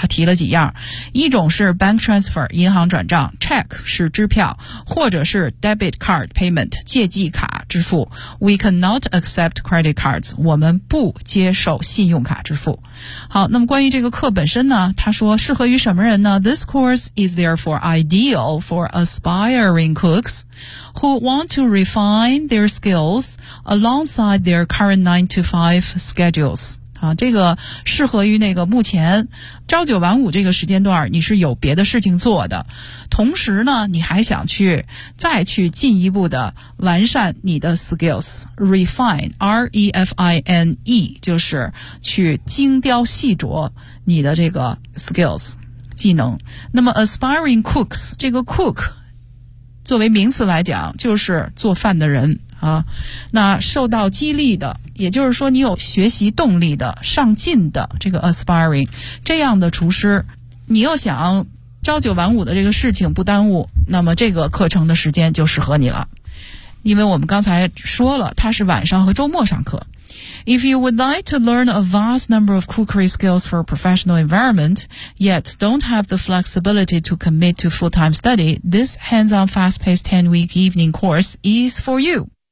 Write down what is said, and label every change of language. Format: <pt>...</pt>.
<zh>他提了几样，一种是 bank transfer 银行转账， check 是支票，或者是 debit card payment 借记卡支付。</zh> <en>We cannot accept credit cards，</en> <zh>我们不接受信用卡支付。好，那么关于这个课本身呢，他说适合于什么人呢？</zh> <en>This course is therefore ideal for aspiring cooks who want to refine their skills alongside their current 9 to 5 schedules。</en> <zh>啊，这个适合于那个目前朝九晚五这个时间段你是有别的事情做的，同时呢你还想去再去进一步的完善你的 skills， refine， R-E-F-I-N-E， 就是去精雕细琢你的这个 skills 技能。那么 aspiring cooks， 这个 cook 作为名词来讲就是做饭的人啊。那受到激励的，也就是说你有学习动力的、上进的，这个 aspiring 这样的厨师，你又想朝九晚五的这个事情不耽误，那么这个课程的时间就适合你了。因为我们刚才说了它是晚上和周末上课。</zh> <en>If you would like to learn a vast number of cookery skills for a professional environment, yet don't have the flexibility to commit to full-time study, this hands-on fast-paced 10-week evening course is for you.</en>